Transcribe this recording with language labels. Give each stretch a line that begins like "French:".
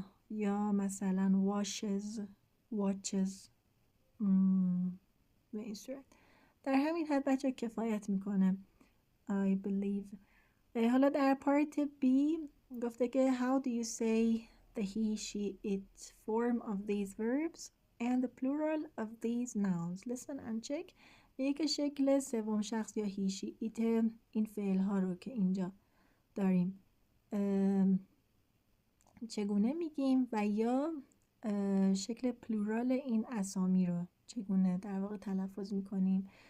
Persian: یا مثلا washes watches به این صورت. در همین حد بچه کفایت میکنه
English: I believe.
Persian: حالا در پارت B گفته که
English: how do you say the he she it form of these verbs and the plural of these nouns. listen and check.
Persian: یک شکل سوم شخص یا he she it این فعل ها رو که اینجا داریم چگونه میگیم و یا شکل پلورال این اسامی رو چگونه در واقع تلفظ میکنیم.